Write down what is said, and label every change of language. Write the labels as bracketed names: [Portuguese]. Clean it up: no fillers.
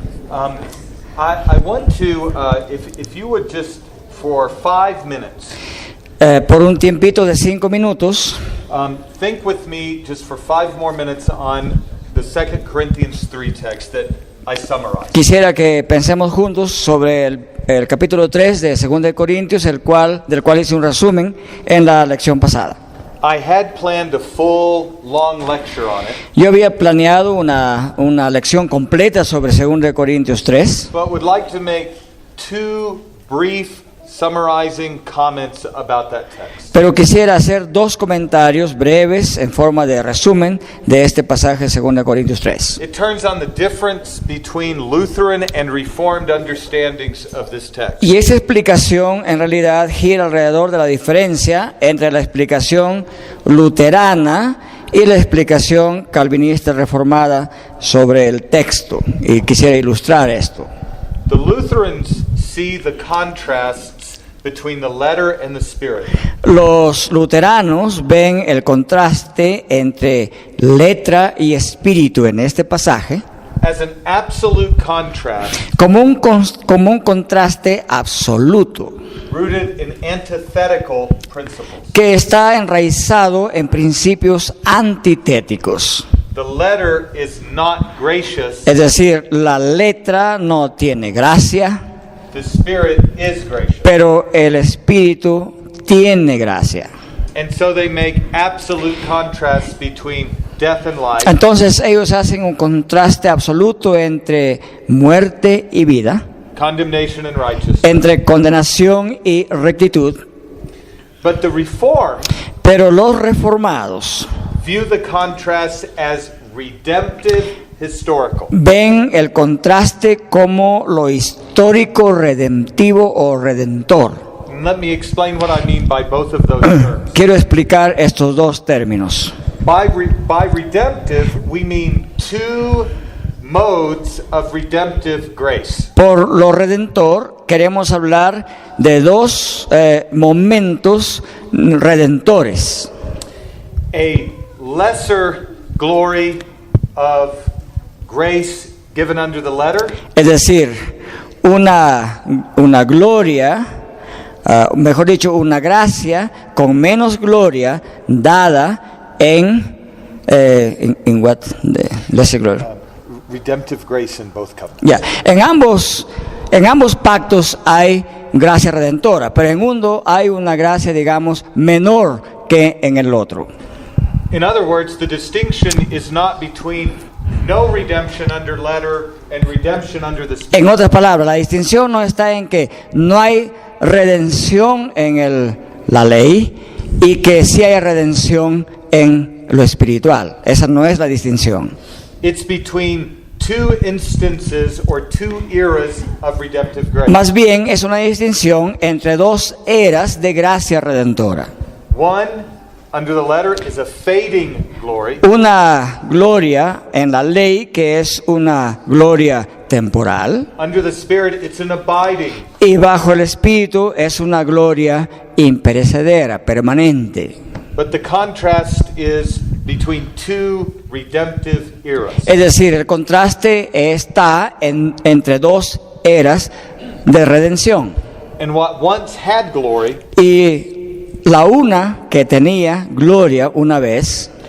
[English] I want to, if you would just, for 5 minutes, [Spanish] Por un tiempito de 5 minutos, [English] think with me just for 5 more minutes on the 2 Corinthians 3 text that I summarized. [Spanish] quisiera que pensemos juntos sobre el capítulo 3 de 2 de Corintios, del cual hice un resumen en la lección pasada. [English] I had planned a full, long lecture on it, [Spanish] Yo había planeado una lección completa sobre 2 de Corintios 3, [English] but would like to make 2 brief summarizing comments about that text. [Spanish] pero quisiera hacer 2 comentarios breves en forma de resumen de este pasaje de 2 de Corintios 3. [English] It turns on the difference between Lutheran and Reformed understandings of this text. [Spanish] Y esa explicación en realidad gira alrededor de la diferencia entre la explicación luterana y la explicación calvinista reformada sobre el texto. Y quisiera ilustrar esto. [English] The Lutherans see the contrasts between the letter and the spirit. [Spanish] Los luteranos ven el contraste entre letra y espíritu en este pasaje [English] As an absolute contrast [Spanish] como un contraste absoluto, [English] rooted in antithetical principles. [Spanish] que está enraizado en principios antitéticos. [English] The letter is not gracious, [Spanish] Es decir, la letra no tiene gracia, [English] the spirit is gracious. [Spanish] pero el espíritu tiene gracia. [English] And so they make absolute contrasts between death and life, [Spanish] Entonces ellos hacen un contraste absoluto entre muerte y vida, [English] condemnation and righteousness. [Spanish] entre condenación y rectitud. [English] But the Reformed [Spanish] Pero los reformados [English] view the contrast as redemptive historical. [Spanish] ven el contraste como lo histórico redemptivo o redentor. [English] And let me explain what I mean by both of those terms. [Spanish] Quiero explicar estos 2 términos. [English] By redemptive, we mean 2 modes of redemptive grace. [Spanish] Por lo redentor queremos hablar de 2 momentos redentores. [English] A lesser glory of grace given under the letter, [Spanish] Es decir, una gloria, mejor dicho, una gracia con menos gloria dada en [English] what? Lesser glory. redemptive grace in both covenants. [Spanish] Ya, en ambos pactos hay gracia redentora, pero en uno hay una gracia, digamos, menor que en el otro. [English] In other words, the distinction is not between no redemption under letter and redemption under the Spirit. [Spanish] En otras palabras, la distinción no está en que no hay redención en la ley y que sí hay redención en lo espiritual. Esa no es la distinción. [English] It's between 2 instances or 2 eras of redemptive grace. [Spanish] Más bien es una distinción entre 2 eras de gracia redentora. [English] One, under the letter, is a fading glory. [Spanish] Una gloria en la ley que es una gloria temporal, [English] Under the Spirit, it's an abiding. [Spanish] y bajo el Espíritu es una gloria imperecedera, permanente. [English] But the contrast is between 2 redemptive eras. [Spanish] Es decir, el contraste está entre 2 eras de redención. [English] And what once had glory [Spanish] Y la una que tenía gloria una vez